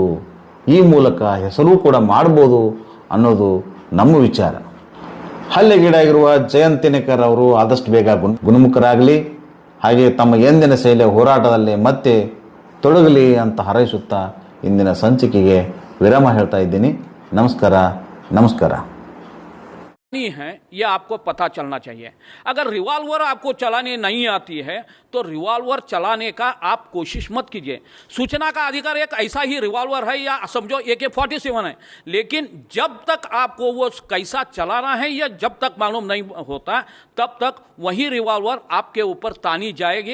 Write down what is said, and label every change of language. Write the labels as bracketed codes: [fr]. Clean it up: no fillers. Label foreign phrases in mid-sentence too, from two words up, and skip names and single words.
[kn] ಈ ಮೂಲಕ ಹೆಸರು ಕೂಡ ಮಾಡ್ಬೋದು ಅನ್ನೋದು ನಮ್ಮ ವಿಚಾರ. ಹಲ್ಲೆಗೀಡಾಗಿರುವ ಜಯಂತ್ ತಿನೇಕರ್ ಅವರು ಆದಷ್ಟು ಬೇಗ ಗುಣಮುಖರಾಗಲಿ, ಹಾಗೆ ತಮ್ಮ ಎಂದಿನ ಶೈಲಿಯ ಹೋರಾಟದಲ್ಲಿ ಮತ್ತೆ ತೊಡಗಲಿ ಅಂತ ಹಾರೈಸುತ್ತಾ ಇಂದಿನ ಸಂಚಿಕೆಗೆ ವಿರಾಮ ಹೇಳ್ತಾ ಇದ್ದೀನಿ. ನಮಸ್ಕಾರ. [hi] नहीं है ये आपको पता चलना चाहिए. अगर रिवॉल्वर आपको चलाने नहीं आती है तो रिवॉल्वर चलाने का आप कोशिश मत कीजिए. सूचना का अधिकार एक ऐसा ही रिवॉल्वर है या समझो AK-47 है, लेकिन जब तक आपको वो कैसा चलाना है या जब तक मालूम नहीं होता तब तक वही रिवॉल्वर आपके ऊपर तानी जाएगी.